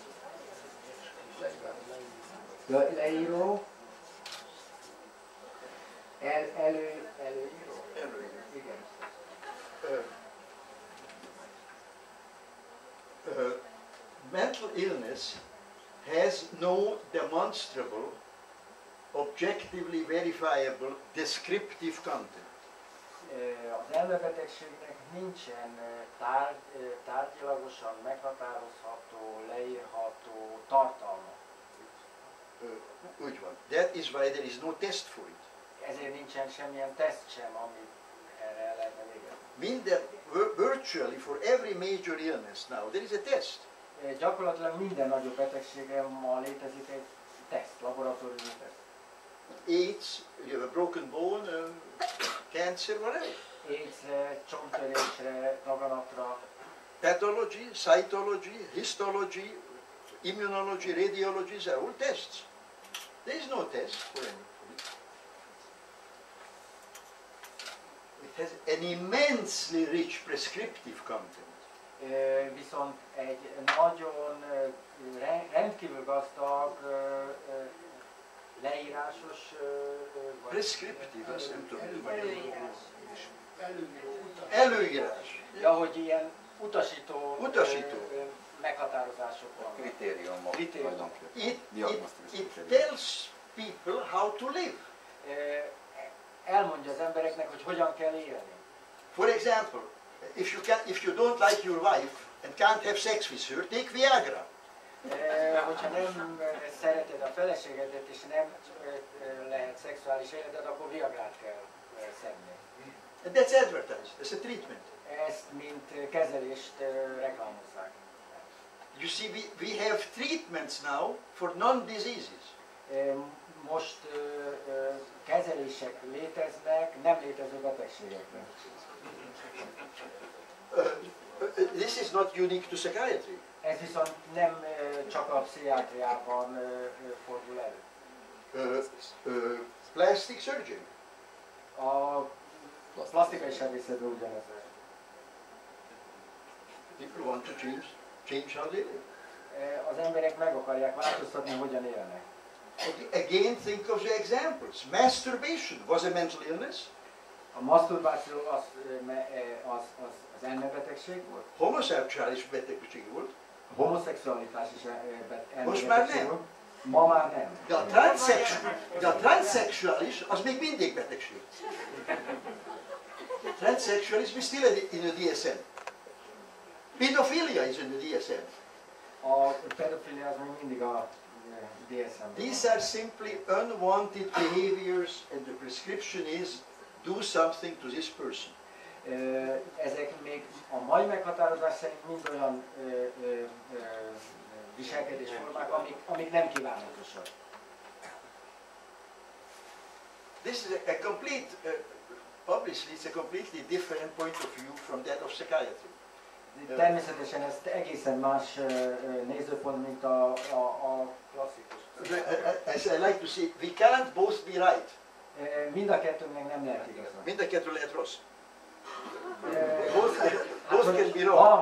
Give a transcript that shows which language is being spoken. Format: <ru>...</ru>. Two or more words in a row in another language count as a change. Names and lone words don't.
<hu>Leíró. Előíró. Igen.</hu> <en>Mental illness has no demonstrable, objectively verifiable, descriptive content.</en> <hu>Az elmebetegségnek nincsen tárgyilagosan meghatározható, leírható tartalma. Úgy van.</hu> <en>That is why there is no test for it.</en> <hu>Ezért nincsen semmilyen teszt sem, ami erre el lehetne végezni.</hu> <en>Virtually for every major illness now, there is a test.</en> <hu>Gyakorlatilag minden nagyobb betegségem ma létezik egy teszt, laboratóriumi teszt.</hu> <en>AIDS, you have a broken bone, cancer, whatever.</en> <hu>AIDS-re, csomtörésre, daganatra.</hu> <en>Pathology, cytology, histology, immunology, radiology, are all tests. There is no test for anything. It has an immensely rich prescriptive content.</en> <hu>Viszont egy nagyon rendkívül gazdag leírásos Prescriptive, azt nem tudom. Előírás. Ja, hogy ilyen utasító meghatározások van. Kritériumok.</hu> <en>It tells people how to live.</en> <hu>Elmondja az embereknek, hogy hogyan kell élni.</hu> <en>For example, if you don't like your wife and can't have sex with her, take Viagra.</en> <hu>Hogyha nem szereted a feleségedet és nem lehet szexuális életed, akkor Viagrát kell szedni.</hu> <en>And that's advertised, that's a treatment.</en> <hu>Ezt mint kezelést reklámozzák.</hu> <en>You see, we have treatments now for non-diseases.</en> <hu>Most kezelések léteznek nem létező betegségekre.</hu> <en>This is not unique to psychiatry.</en> <hu>Ez viszont nem csak a pszichiátriában fordul elő.</hu> <en>Plastic surgery.</en> <hu>A plastikai sebészetben ugyanez.</hu> <en>People want to change how they live.</en> <hu>Az emberek meg akarják változtatni, hogyan élnek.</hu> <en>Again, think of the examples. Masturbation was a mental illness.</en> <hu>A maszturbáció az elmebetegség volt. Homoszexuális betegség volt. A homoszexualitás is elmebetegség Most már nem. volt. Ma már nem. De a transzexuális az még mindig betegség.</hu> <en>Transsexualism is still in the DSM. Pedophilia is in the DSM.</en> <hu>A pedofilia az még mindig a DSM.</hu> <en>These are simply unwanted behaviors and the prescription is do something to this person.</en> <hu>Ezek még a mai meghatározás szerint mind olyan viselkedésformák, amik nem kívánatosak.</hu> <en>This is a complete, obviously it's a completely different point of view from that of psychiatry.</en> <hu>Természetesen ez egészen más nézőpont, mint a klasszikus.</hu> <en>As I like to say, we can't both be right.</en> <hu>Mind a kettőnek nem lehet igazán. Mind a kettő lehet rossz.</hu> <en>Both can be wrong.</en>